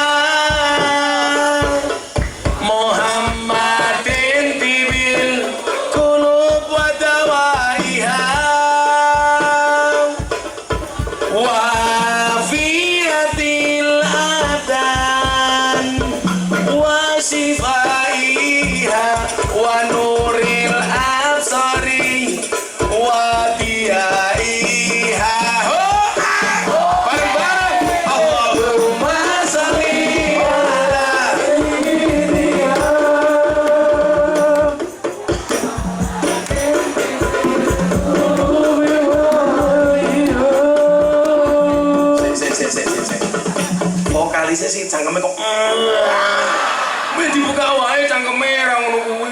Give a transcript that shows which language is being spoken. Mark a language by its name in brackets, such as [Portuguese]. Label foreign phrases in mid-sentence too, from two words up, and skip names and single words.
[Arabic] محمدٍ طبِّ القلوب ودوائها وعافية الأبدان وشفائها ونور الأبصار وضيائها. Bareng-bareng اللهم صلِّ على سيدنا. [Javanese] Vokalisnya sih cangkemnya kok dibuka wae cangkemnya ra ngono kuwi.